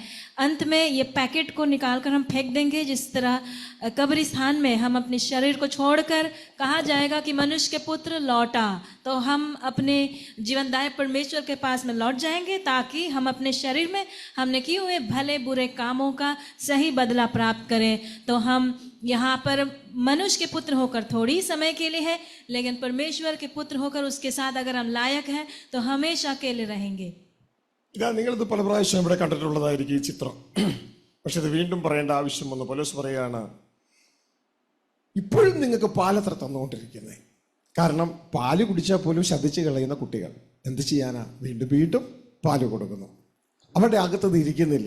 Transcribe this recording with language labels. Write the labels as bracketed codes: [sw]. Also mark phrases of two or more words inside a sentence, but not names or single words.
[hi] अंत में ये पैकेट को निकालकर हम फेंक देंगे। जिस तरह कब्रिस्तान में हम अपने शरीर को छोड़कर कहा जाएगा कि मनुष्य के पुत्र लौटा, तो हम अपने जीवनदायक परमेश्वर के पास में लौट जाएंगे, ताकि हम अपने शरीर में हमने किए हुए भले बुरे कामों का सही बदला प्राप्त करें। तो हम यहाँ पर मनुष्य के पुत्र होकर थोड़ी समय के लिए है, लेकिन परमेश्वर के पुत्र होकर उसके साथ अगर हम लायक हैं तो हमेशा के लिए रहेंगे। [ml] ഇതാ, നിങ്ങളിത് പല പ്രാവശ്യം ഇവിടെ കണ്ടിട്ടുള്ളതായിരിക്കും ഈ ചിത്രം. പക്ഷെ ഇത് വീണ്ടും പറയേണ്ട ആവശ്യം വന്നു. പൗലോസ് പറയാണ്, ഇപ്പോഴും നിങ്ങൾക്ക് പാലത്ര തന്നുകൊണ്ടിരിക്കുന്നത്. കാരണം പാല് കുടിച്ചാൽ പോലും ശബ്ദിച്ച് കളയുന്ന കുട്ടികൾ എന്ത് ചെയ്യാനാ? വീണ്ടും വീണ്ടും പാല് കൊടുക്കുന്നു. അവരുടെ അകത്തത് ഇരിക്കുന്നില്ല.